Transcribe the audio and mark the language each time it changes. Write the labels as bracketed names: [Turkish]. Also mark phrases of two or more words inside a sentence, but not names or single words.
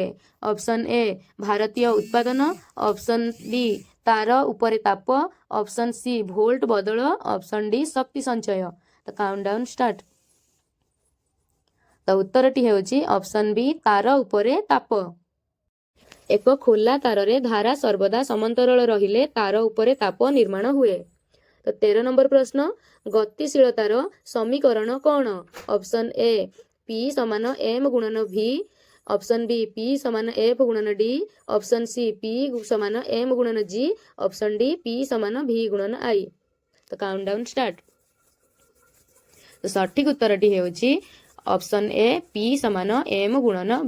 [Odia] ଅପସନ୍ ଏ ଭାରତୀୟ ଉତ୍ପାଦନ, ଅପସନ୍ ବି ତାର ଉପରେ ତାପ, ଅପସନ୍ ସି ଭୋଲ୍ଟ ବଦଳ, ଅପସନ୍ ଡି ଶକ୍ତି ସଞ୍ଚୟ। [English] तो countdown start. [Odia] ତ ଉତ୍ତରଟି ହେଉଛି ଅପସନ୍ ବି ତାର ଉପରେ ତାପ। ଏକ ଖୋଲା ତାରରେ ଧାରା ସର୍ବଦା ସମାନ୍ତରାଳ ରହିଲେ ତାର ଉପରେ ତାପ ନିର୍ମାଣ ହୁଏ। ତ 13 ନମ୍ବର ପ୍ରଶ୍ନ। ଗତିଶୀଳତାର ସମୀକରଣ କ'ଣ? ଅପସନ୍ ଏ P ସମାନ m ଗୁଣନ v, ଅପସନ୍ ବି P ସମାନ f ଗୁଣନ d, ଅପସନ୍ ସି P ସମାନ m ଗୁଣନ g, ଅପସନ୍ ଡି P ସମାନ v ଗୁଣନ i। ତ [English] countdown start. [Odia] ତ ସଠିକ ଉତ୍ତରଟି ହେଉଛି ଅପସନ୍ ଏ P ସମାନ m ଗୁଣନ v।